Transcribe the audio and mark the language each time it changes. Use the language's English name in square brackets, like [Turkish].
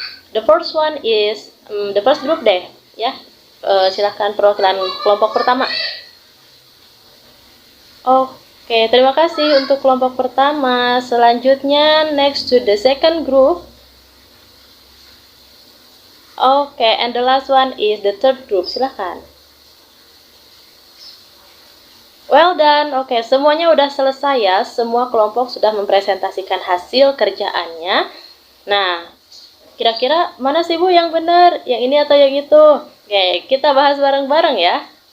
[English] The first one is the first group deh ya. [Indonesian] Silahkan perwakilan kelompok pertama. Oke, terima kasih untuk kelompok pertama. [English] Selanjutnya next to the second group. Oke, and the last one is the third group. [Indonesian] Silahkan. [English] Well done. [Indonesian] Oke, semuanya udah selesai ya. Semua kelompok sudah mempresentasikan hasil kerjaannya. Nah, kira-kira mana sih Bu yang benar? Yang ini atau yang itu? Oke, kita bahas bareng-bareng ya.